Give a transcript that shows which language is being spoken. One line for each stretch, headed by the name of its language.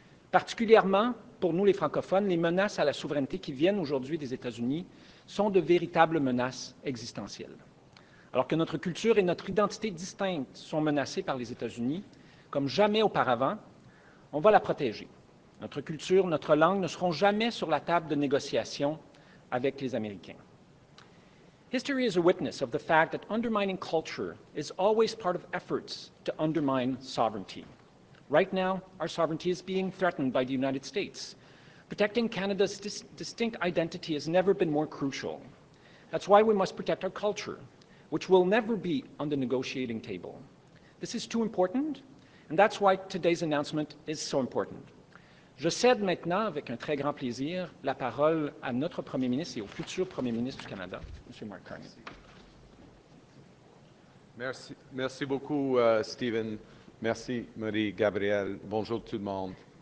French: Particulièrement, pour nous les francophones, les menaces à la souveraineté qui viennent aujourd'hui des États-Unis sont de véritables menaces existentielles. Alors que notre culture et notre identité distinctes sont menacées par les États-Unis, comme jamais auparavant, on va la protéger. Notre culture, notre langue ne seront jamais sur la table de négociation avec les Américains.
English: History is a witness of the fact that undermining culture is always part of efforts to undermine sovereignty. Right now, our sovereignty is being threatened by the United States. Protecting Canada's distinct identity has never been more crucial. That's why we must protect our culture, which will never be on the negotiating table. This is too important, and that's why today's announcement is so important.
French: Je cède maintenant, avec un très grand plaisir, la parole à notre Premier ministre et au futur Premier ministre du Canada, M. Mark Carney. Merci beaucoup, Stephen. Merci, Marie-Gabrielle. Bonjour tout le monde.